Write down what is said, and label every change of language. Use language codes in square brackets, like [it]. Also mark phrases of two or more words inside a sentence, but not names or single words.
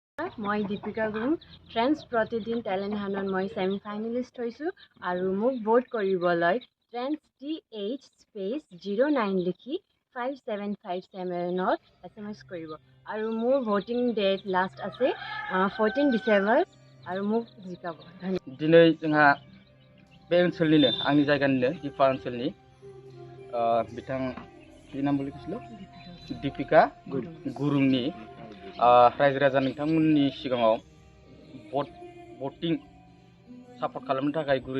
[as] মই দীপিকা গুৰু ট্ৰেন্স প্ৰতিদিন [en] talent hunt [as] মই [en] semi finalist [as] হৈছোঁ আৰু মোক ভোট কৰিবলৈ ট্ৰেন্স TH স্পেচ 09 লিখি 5757ত SMS কৰিব আৰু মোৰ [en] voting date [as] লাষ্ট আছে 14 ডিচেম্বৰ আৰু মোক জিকাব ধন্যবাদ। [brx] दिनै जोंहा बे ओनसोलनिनो आंनि जायगानिनो दिपा ओनसोलनि बिथांनि नाम बोलिखिसल दीपिका गुरुंनि रायजो राजा नोंथांमोननि सिगाङाव भटिं सापर्ट खालामनो थाखाय गुरैयै